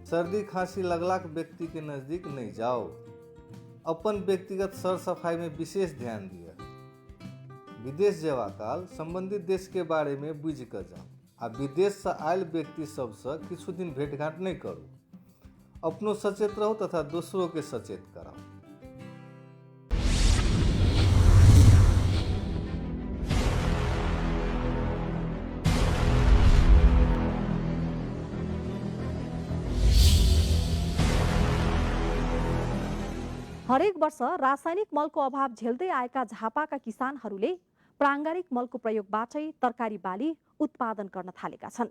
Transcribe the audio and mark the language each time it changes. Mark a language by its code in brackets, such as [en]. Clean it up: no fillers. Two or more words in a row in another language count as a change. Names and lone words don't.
[mai] सर्दी खांसी लगलाक व्यक्ति के नजदीक नहीं जाओ। अपन व्यक्तिगत सर सफाई में विशेष ध्यान दिए। विदेश जेवा काल संबंधित देश के बारे में बुझि कऽ जाओ आ विदेश से आयल व्यक्ति सबसँ किछु दिन भेंटघाट नहीं करू। अपनो सचेत रहो तथा दूसरों के सचेत कराओ। [ne] हरेक वर्ष रासायनिक मलको अभाव झेल्दै आएका झापाका किसानहरूले प्राङ्गारिक मलको प्रयोगबाटै तरकारी बाली उत्पादन गर्न थालेका छन्।